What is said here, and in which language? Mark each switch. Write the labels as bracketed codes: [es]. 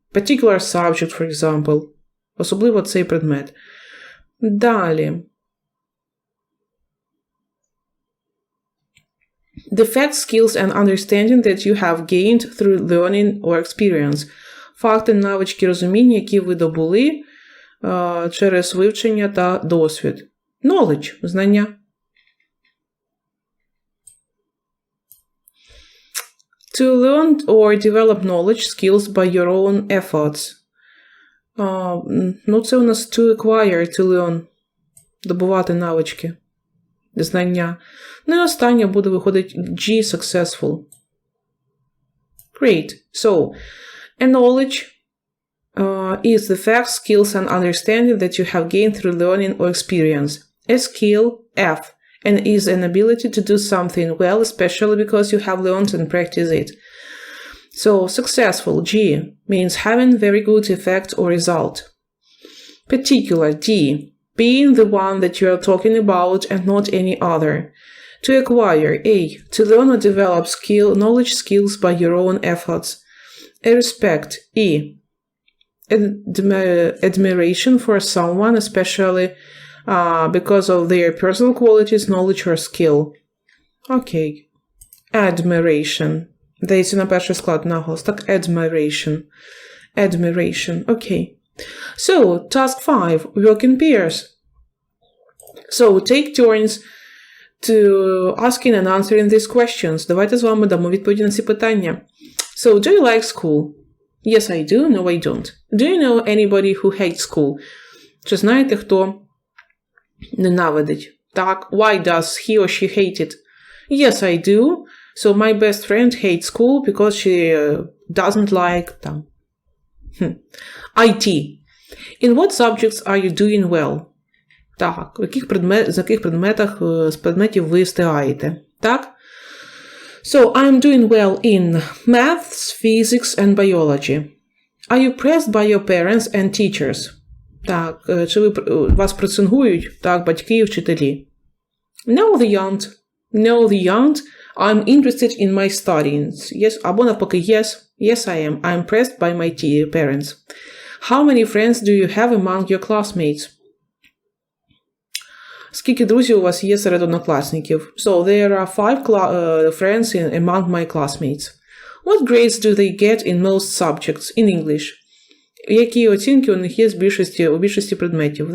[en] Particular subject, for example. [uk] Особливо цей предмет. Далі. [en] The facts, skills and understanding that you have gained through learning or experience. [uk] Факти, навички, розуміння, які ви добули через вивчення та досвід. [en] Knowledge – [uk] знання. [en] To learn or develop knowledge, skills by your own efforts. [uk] Ну, це у нас [en] to acquire, to learn. [uk] Добувати навички. Знання. Ну і останнє буде виходить G, successful. [en] Great. So, a knowledge is the facts, skills and understanding that you have gained through learning or experience. A skill, F, and is an ability to do something well, especially because you have learned and practiced it. So, successful, G, means having very good effect or result. Particular, D, being the one that you are talking about and not any other. To acquire, A, to learn or develop knowledge, skills by your own efforts. A respect, E, admiration for someone, especially because of their personal qualities, knowledge or skill. Okay. Admiration. [uk] Дається на перший склад наголос. Так, [en] admiration. Admiration. Okay. So, task 5. Work in pairs. So, take turns to asking and answering these questions. [uk] Давайте з вами дамо відповіді на ці питання. [en] So, do you like school? Yes, I do. No, I don't. Do you know anybody who hates school? [uk] Чи знаєте, хто ненавидить? Так. [en] Why does he or she hate it? Yes, I do. So, my best friend hates school because she doesn't like IT. In what subjects are you doing well? [uk] Так, з яких предметів ви встигаєте? Так? [en] So, I'm doing well in maths, physics and biology. Are you pressed by your parents and teachers? [uk] Так, чи вас пресингують? Так, батьки і вчителі. [en] No, they aren't. No, they aren't. I'm interested in my studies. Yes, [uk] або навпаки, [en] yes. Yes, I am. I'm pressed by my parents. How many friends do you have among your classmates? [uk] Скільки друзів у вас є серед однокласників? [en] So, there are 5 friends among my classmates. What grades do they get in most subjects in English? [uk] Які оцінки у них є у більшості предметів?